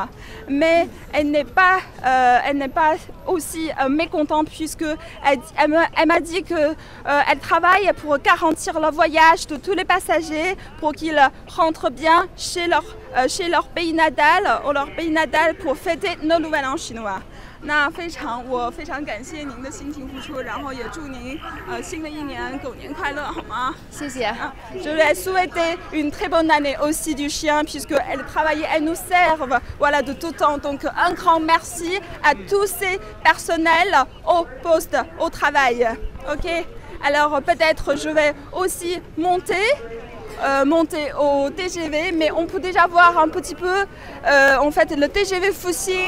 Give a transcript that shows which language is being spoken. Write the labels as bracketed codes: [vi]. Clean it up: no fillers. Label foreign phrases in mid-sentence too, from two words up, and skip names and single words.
[fr] Mais elle n'est pas aussi mécontente, puisque elle m'a dit qu'elle travaille pour garantir le voyage de tous les passagers, pour qu'ils rentrent bien chez leur pays natal, ou leur pays natal pour fêter le Nouvel An chinois. [zh] 我非常感谢您的辛勤付出，然后也祝您新的一年狗年快乐，好吗？谢谢。 [fr] Je lui ai souhaité une très bonne année aussi du chien, puisqu'elle travaille, elle nous serve, voilà, de tout temps. Donc un grand merci à tous ces personnels au poste, au travail. Ok. Alors peut-être je vais aussi monter au TGV, mais on peut déjà voir un petit peu, en fait, le TGV Fuxing.